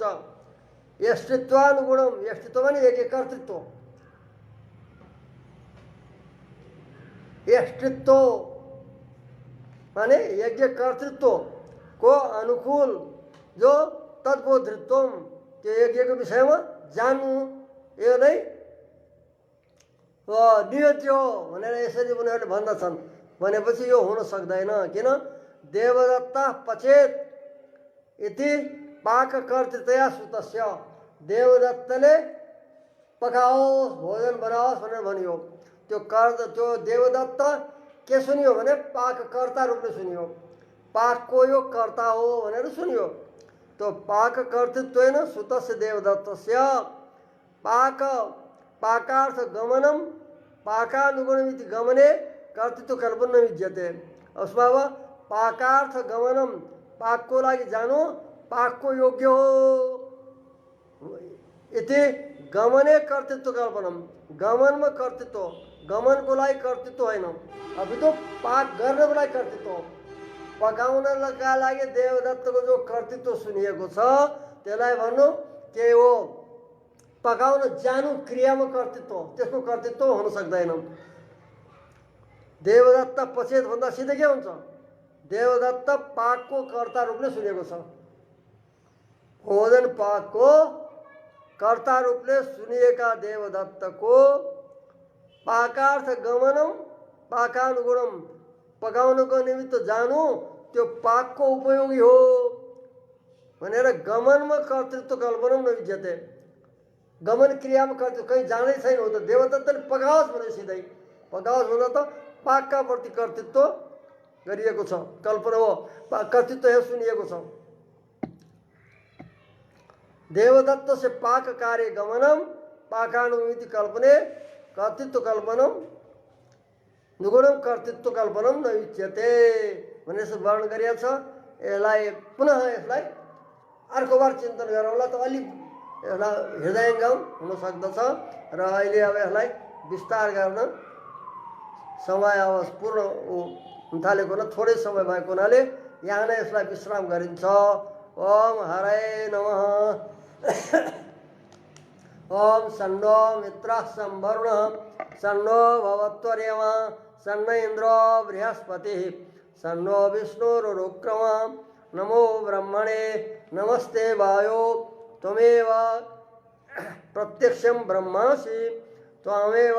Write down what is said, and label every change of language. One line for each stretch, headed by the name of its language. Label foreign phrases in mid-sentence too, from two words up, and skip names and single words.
Sanskrit: यष्टित्वानुगुणम, यष्टित्व माने
Nepali: यज्ञ कर्तृत्व, यष्टित्व माने यज्ञ कर्तृत्व को अनुकूल जो तद्बोधृत्वम, त्यो यज्ञको विषयमा जान्नु, यो नै नियोज्य हो भनेर यसरी उनीहरूले भन्दछन्। भनेपछि यो हुन सक्दैन, किन
Sanskrit: देवदत्ता पचेत इति पाककर्तृतया सुतस्य।
Nepali: देवदत्तले पकाओस्, भोजन बनाओस् भनेर भनियो। त्यो देवदत्त के सुनियो भने पाककर्ता रूपले सुनियो, पाकको यो कर्ता हो भनेर सुनियो।
Sanskrit: त्यो पाककर्तृत्वेन सुतस्य देवदत्तस्य पाकार्थ गमनम पाकानुगुणमिति गमने कर्तृत्व कल्पना विद्यते।
Nepali: उसमा
Sanskrit: पाकार्थ गमनम,
Nepali: पाकको लागि जानु, पाकको योग्य हो
Sanskrit: इति गमने कर्तृत्व कल्पनम,
Nepali: गमनमा कर्तृत्व, गमनको लागि कर्तृत्व होइन,
Hindi: अभी तो
Nepali: पाक गर्नको लागि कर्तृत्व हो। पकाउनका लागि देवदत्तको जो कर्तृत्व सुनिएको छ त्यसलाई भन्नु के हो, पकाउन जानु क्रियामा कर्तृत्व, त्यसको कर्तृत्व हुन सक्दैन। देवदत्त पचेत भन्दा सिधै के हुन्छ, देवदत्त पाकको कर्ता रूपले सुनेको छ। भोजन पाकको कर्ता रूपले सुनिएका देवदत्तको
Sanskrit: पाकार्थ गमनम पाकानुगुणम,
Nepali: पकाउनको निमित्त जानु त्यो पाकको उपयोगी हो भनेर गमनमा
Sanskrit: कर्तृत्व कल्पनम नविद्यते।
Nepali: गमन क्रियामा कर्तृत्व कहीँ जाँदै छैन हो त, देवदत्तले पकाओस् भने सिधै पकाओस् भन्दा त पाकका प्रति कर्तृत्व गरिएको छ, कल्पना हो, कर्तृत्व यहाँ सुनिएको छ।
Sanskrit: देवदत्त से पाक कार्य गमनम पाकानुमिति कल्पने कर्तृत्व कल्पनम नुगुणम कर्तृत्व कल्पनम न उच्यते
Nepali: भनेर यसो वर्णन गरिएको छ। यसलाई पुनः यसलाई अर्को बार चिन्तन गरौँला त अलि यसलाई हृदयङ्गम हुन सक्दछ र अहिले अब यसलाई विस्तार गर्न समय अब पूर्ण हुन थालेको हुनाले थोरै समय भएको हुनाले यहाँ नै यसलाई विश्राम गरिन्छ।
Sanskrit: ओम हराय नमः। ओम सन्नो मित्रः संवरुणः सन्नो भवत्वर्यमा सन्न इंद्रो बृहस्पतिः सन्नो विष्णुरुक्रमा नमो ब्रह्मणे नमस्ते वायो त्वमेव प्रत्यक्षं ब्रह्मासि त्वमेव